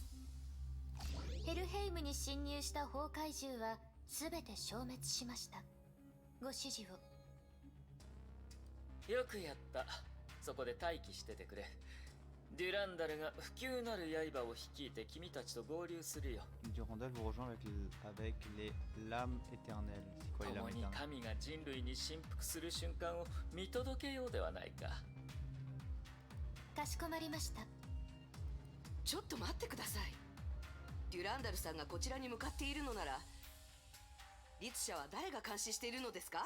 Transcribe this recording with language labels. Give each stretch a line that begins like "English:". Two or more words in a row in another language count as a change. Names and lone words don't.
Japanese: ヘルヘイムに侵入した崩壊獣はすべて消滅しました。ご指示を。よくやった。そこで待機しててくれ。デュランダルが不朽なる刃を率いて君たちと合流するよ。
French: Durandal vous rejoint avec les lames éternelles. C'est quoi les
Japanese: 共
French: lames
Japanese: に
French: éternelles?
Japanese: 神が人類に振幅する瞬間を見届けようではないか。かしこまりました。ちょっと待ってください。デュランダルさんがこちらに向かっているのなら、律者は誰が監視しているのですか？